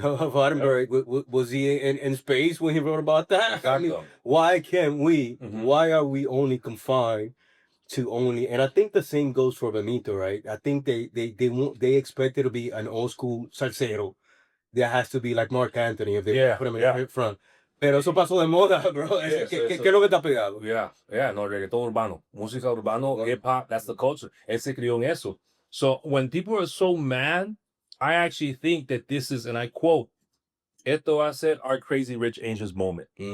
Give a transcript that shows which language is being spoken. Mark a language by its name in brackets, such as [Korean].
[English] Roddenberry, was he in space when he wrote about that? I mean, why can't we? Why are we only confined to only? And I think the same goes for Benito, right? I think they expect it to be an old school salsero. There has to be like Mark Anthony if they put him in front. [Spanish] Pero eso pasó de moda, bro. ¿Qué es lo que está pegado? No, reggaetón urbano. Música urbano, hip hop, [English] that's the culture. [Spanish] Él se crió en eso. [English] So when people are so mad, I actually think that this is, and I quote, [Spanish] esto va a ser [English] our Crazy Rich Asians moment.